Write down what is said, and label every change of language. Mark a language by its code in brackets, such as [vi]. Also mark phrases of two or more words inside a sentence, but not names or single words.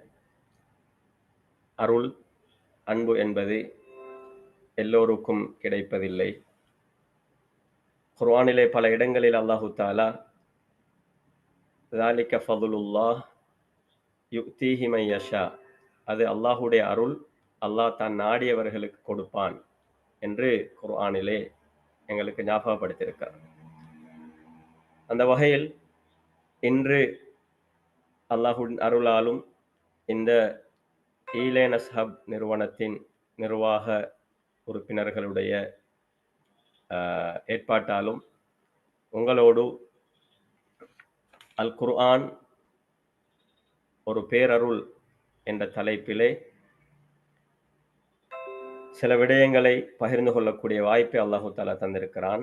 [ta] அருள் அன்பு என்பது எல்லோருக்கும் கிடைப்பதில்லை. குர்ஆனிலே பல இடங்களில் [ar] الله تعالى ذَلِكَ فَضْلُ اللَّهِ يُؤْتِيهِ مَن يَشَاءُ, [ta] அது அல்லாஹுடைய அருள், அல்லாஹ் தான் நாடியவர்களுக்கு கொடுப்பான் என்று குர்ஆனிலே எங்களுக்கு ஞாபகப்படுத்தியிருக்கிறார். அந்த வகையில் இன்று அல்லாஹுவின் அருளாலும் இந்த ஈலேனஸ் ஹப் நிறுவனத்தின் நிர்வாக உறுப்பினர்களுடைய ஏற்பாட்டாலும் உங்களோடு அல் குர்ஆன் ஒரு பேரருள் என்ற தலைப்பிலே சில விடயங்களை பகிர்ந்து கொள்ளக்கூடிய வாய்ப்பை [ar] الله تعالى [ta] தந்திருக்கிறான்.